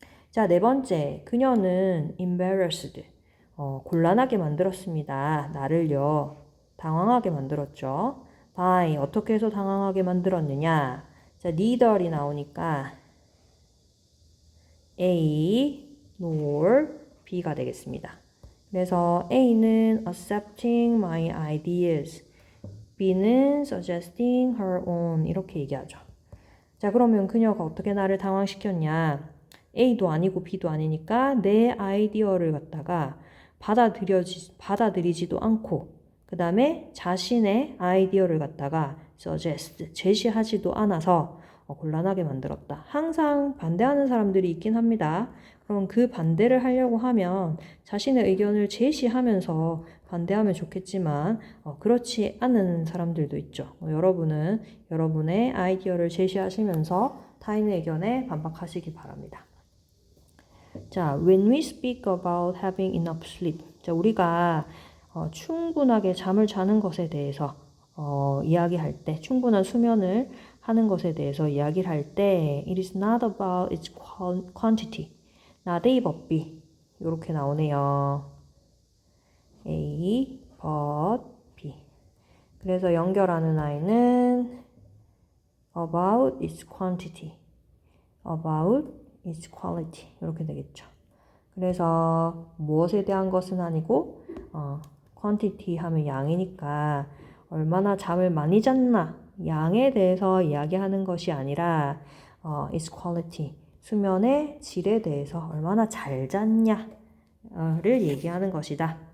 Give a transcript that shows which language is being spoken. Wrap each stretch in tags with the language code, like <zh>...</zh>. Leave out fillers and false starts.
<ko>자, 네 번째, 그녀는 embarrassed, 곤란하게 만들었습니다. 나를요, 당황하게 만들었죠. by, 어떻게 해서 당황하게 만들었느냐. 자, neither이 나오니까 A, nor B가 되겠습니다. 그래서 A는</ko> <en>accepting my ideas,</en> <ko>B는</ko> <en>suggesting her own</en> <ko>이렇게 얘기하죠. 자, 그러면 그녀가 어떻게 나를 당황시켰냐. A도 아니고 B도 아니니까 내 아이디어를 갖다가 받아들이지도 않고 그 다음에 자신의 아이디어를 갖다가 suggest, 제시하지도 않아서 곤란하게 만들었다. 항상 반대하는 사람들이 있긴 합니다. 그럼 그 반대를 하려고 하면 자신의 의견을 제시하면서 반대하면 좋겠지만 그렇지 않은 사람들도 있죠. 여러분은 여러분의 아이디어를 제시하시면서 타인의 의견에 반박하시기 바랍니다.</ko> <en>자, when we speak about having enough sleep.</en> <ko>자, 우리가 충분하게 잠을 자는 것에 대해서 이야기할 때, 충분한 수면을 하는 것에 대해서 이야기를 할 때</ko> <en>it is not about its quantity. 나데이 법비 이렇게 나오네요. A, but B. 그래서 연결하는 아이는 about its quantity. about is quality</en> <ko>이렇게 되겠죠. 그래서 무엇에 대한 것은 아니고 quantity 하면 양이니까 얼마나 잠을 많이 잤나 양에 대해서 이야기하는 것이 아니라 is quality 수면의 질에 대해서 얼마나 잘 잤냐를 얘기하는 것이다.</ko>